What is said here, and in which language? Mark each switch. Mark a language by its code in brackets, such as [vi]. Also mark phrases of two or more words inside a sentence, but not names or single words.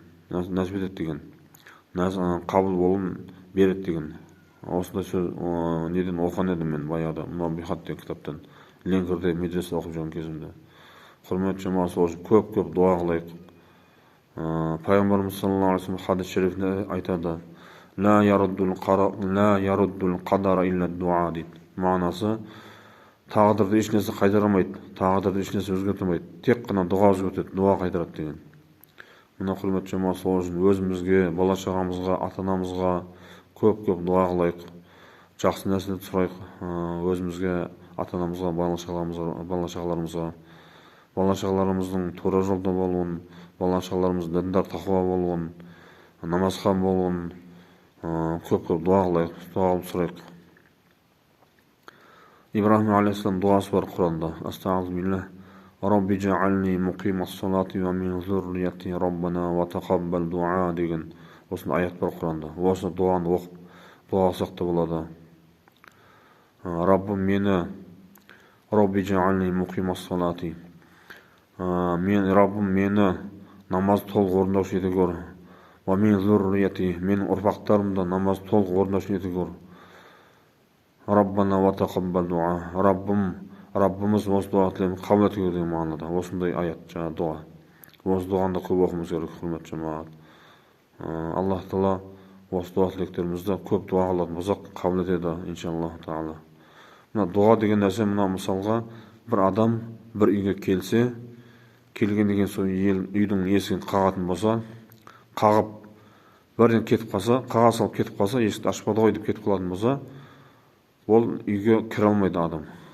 [kk] Нәсіп етеді деген. Қабыл болуын береді деген. Осындай сөз неден оқыған едім мен баяғыда, Мудаббихат деген кітаптан. Ленгірде медреседе оқып жүрген кезімде. Құрметті жамаат, сол үшін көп дуа қылайық. Пайғамбарымыз [ar] صلى الله عليه وسلم [kk] хадис шерифінде айтады: [ar] "لا يرد القدر إلا الدعاء" [kk] дейді. Мағынасы, тағдырды еш нәрсе қайтарамайды, тағдырды еш нәрсе өзгертемейді, тек қана дуа өзгертеді, дуа қайтарады деген. Мына құрметті жамаат, сол үшін өзімізге, бала-шағамызға, ата-анамызға көп дуа қылайық. Жақсы нәрселерді сұрайық өзімізге, ата-анамызға, бала-шағаларымыздың тура жолда болуын, бала-шағаларымыздың діндар тақуа болуын, намазхан болуын көп дуа қылайық, дуа қылып сұрайық. Ибрахим алейхиссалам дуасы бар Құранда. Астағфируллах. [ar] رب اجعلني مقيم الصلاة ومن ذريتي ربنا وتقبل دعاء [kk] деген осындай аят бар Құранда. Осы дуаны оқып дуа қылсақ та болады. Раббым мені, [ar] رب اجعلني مقيم الصلاة, [kk] Раббым мені намаз толық орындаушы ете көр. [ar] ومن ذريتي, [kk] мен ұрпақтарымда намаз толық орындаушы ете көр. [ar] ربنا وتقبل دعاء, [kk] Раббымыз осы дуа тілемін қабыл ете көр деген мағынада. Осындай аят, жаңа дуа. Осы дуаны көп оқымыз керек, құрметті жамаат. Аллах Таала осы дуа тілектерімізді көп дуа қылатын болсақ қабыл етеді, [ar] إن شاء الله تعالى. [kk] Мына дуа деген нәрсе, мына мысалға бір адам бір үйге келсе, келген деген сол үйдің есігін қағатын болса, қағып бірден кетіп қалса, қаға салып кетіп қалса, есікті ашпады ғой деп кетіп қалатын болса, ол үйге кіре алмайды адам.